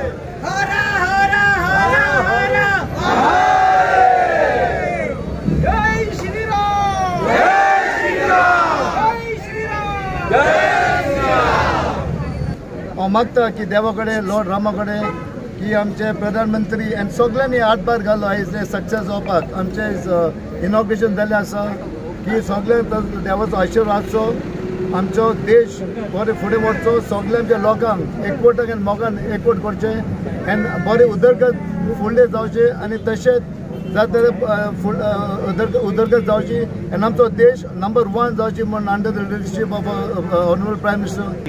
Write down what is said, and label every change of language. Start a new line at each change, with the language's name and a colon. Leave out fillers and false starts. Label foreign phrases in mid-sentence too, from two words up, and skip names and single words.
Hindi: हरा हरा हरा हरा जय श्री राम, जय श्री राम, जय श्री राम, जय श्री राम।
Konkani: हांव मागता की देवा कडेन लॉर्ड रामा कडेन की आमचे प्रधानमंत्री आनी सगळ्यांनी हातभार घालो आयज ते सक्सेस जावपाक। आमचे इनॉग्रेशन जाल्लें आसा की सगळ्यांक देवाचो आशिर्वाद आसचो, आमचो देश बरें फुडें वचचो, सगळ्या आमच्या लोकांक एकवटाक आनी मोगान एकवट करचे आनी बरें उदरगत फुडलें जावचें आनी तशेंच जाता उदरगत जावची आनी आमचो देश नंबर 1 जावची म्हणून
English: under the leadership of honourable prime minister.